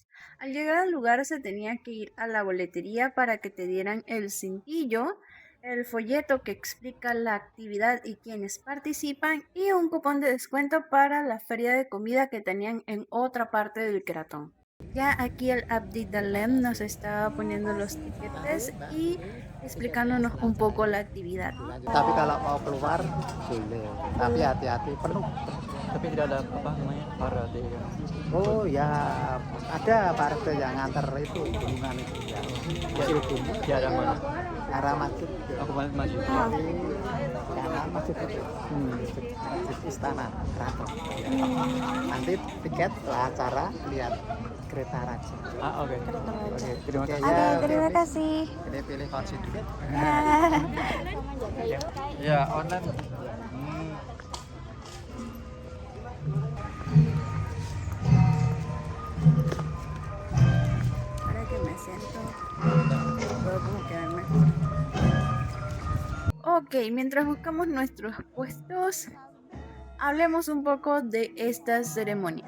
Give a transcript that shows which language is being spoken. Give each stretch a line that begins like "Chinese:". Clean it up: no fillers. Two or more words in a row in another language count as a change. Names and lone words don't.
Spanish: Al llegar al lugar se tenía que ir a la boletería para que te dieran el cintillo, el folleto que explica la actividad y quienes participan y un cupón de descuento para la feria de comida que tenían en otra parte del Cratón. Ya aquí el Abdi Dalem nos está poniendo los tiquetes y explicándonos un poco la actividad.
Indonesian: Tapi kalau mau keluar boleh, tapi hati-hati penuh. Tapi tidak ada apa namanya parade kan. Oh ya, ada parade yang nganter itu gunungan itu ya. Kecil gunung Di arah mana? arah masjid Aku balik maju. kanan masjid itu. Masjid Istana Keraton. Nanti tiket setelah acara lihat kereta raja. Oke. Oke, terima Oke, kasih. ya, Terima kasih. pilih versi tiket. Ya, online.
Spanish: Ahora que me siento, puedo como quedar mejor. Ok, mientras buscamos nuestros puestos, hablemos un poco de esta ceremonia.